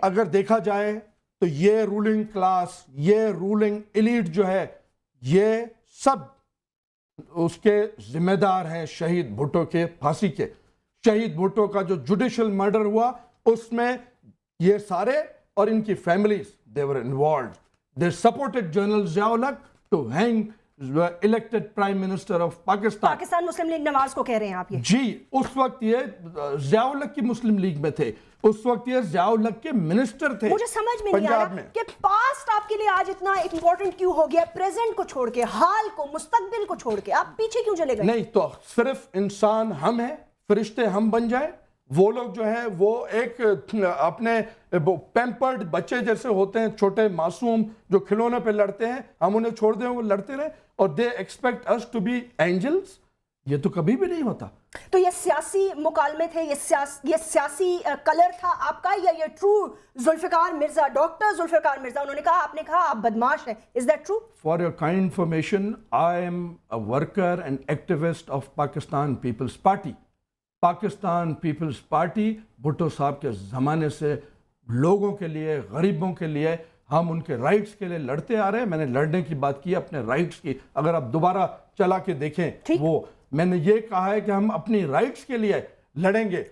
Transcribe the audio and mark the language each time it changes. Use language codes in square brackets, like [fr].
[ur] اگر دیکھا جائے تو یہ رولنگ کلاس, یہ رولنگ ایلیٹ جو ہے, یہ سب اس کے ذمہ دار ہیں شہید بھٹو کے پھانسی کے. شہید بھٹو کا جو جوڈیشل مرڈر ہوا اس میں یہ سارے اور ان کی families [en] they were involved. They supported General Zia-ul-Haq to hang the elected Prime Minister of Pakistan. [ur] Pakistan Muslim league نواز کو کہہ رہے ہیں آپ؟ یہ جی, اس وقت یہ ضیاء الحق کی مسلم لیگ میں تھے, اس وقت یہ ضیاء الحق کے منسٹر تھے. مجھے سمجھ میں نہیں آ رہا کہ پاسٹ آپ کے لیے آج اتنا امپورٹنٹ کیوں ہو گیا, پریزنٹ کو چھوڑ کے, حال کو, مستقبل کو چھوڑ کے آپ پیچھے کیوں چلے گئے؟ نہیں تو صرف انسان ہم ہیں, فرشتے ہم بن جائیں. وہ لوگ جو ہیں وہ ایک اپنے پیمپرڈ بچے جیسے ہوتے ہیں, چھوٹے معصوم جو کھلونے پہ لڑتے ہیں, ہم انہیں چھوڑ دیں وہ لڑتے رہیں, اور [en] They expect us to be angels. [ur] یہ تو کبھی بھی نہیں ہوتا. تو یہ سیاسی مکالمے تھے, یہ سیاسی کلر تھا آپ کا, یا یہ ٹرو ذوالفقار مرزا, ڈاکٹر ذوالفقار مرزا, انہوں نے کہا, آپ نے کہا آپ بدماش ہیں, [en] Is that true? For your kind information, I am a worker and activist of Pakistan People's Party. [ur] Pakistan Peoples party Bhutto صاحب کے زمانے سے لوگوں کے لیے, غریبوں کے لیے, ہم ان کے رائٹس کے لیے لڑتے آ رہے ہیں. میں نے لڑنے کی بات کی, اپنے رائٹس کی, اگر آپ دوبارہ چلا کے دیکھیں وہ میں نے یہ کہا ہے کہ ہم اپنی رائٹس کے لیے لڑیں گے.